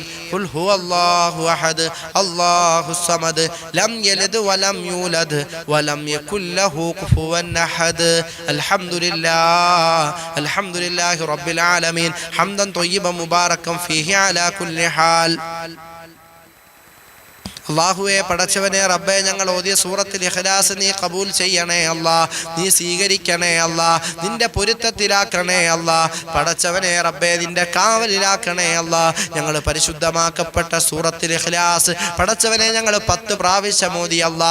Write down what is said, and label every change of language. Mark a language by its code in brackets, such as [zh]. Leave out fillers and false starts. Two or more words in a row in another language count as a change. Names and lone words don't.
[ar] قل هو الله أحد الله الصمد لم يلد ولم يولد ولم يكن له كفوا أحد. الحمد لله رب العالمين حمدا طيبا مباركا فيه على كل حال. [ml] അള്ളാഹുവേ, പടച്ചവനെ റബ്ബേ, ഞങ്ങൾ ഓതിയ സൂറത്തുൽ ഇഖ്ലാസ് നീ കബൂൽ ചെയ്യണേ അല്ലാ, നീ സ്വീകരിക്കണേ അല്ലാ, നിന്റെ പൊരുത്തത്തിലാക്കണേ അല്ലാ. പടച്ചവനെ റബ്ബേ, നിന്റെ കാവലിലാക്കണേ അല്ലാ. ഞങ്ങൾ പരിശുദ്ധമാക്കപ്പെട്ട സൂറത്തുൽ ഇഖ്ലാസ് പടച്ചവനെ ഞങ്ങൾ 10 പ്രാവശ്യം ഓതി അല്ലാ.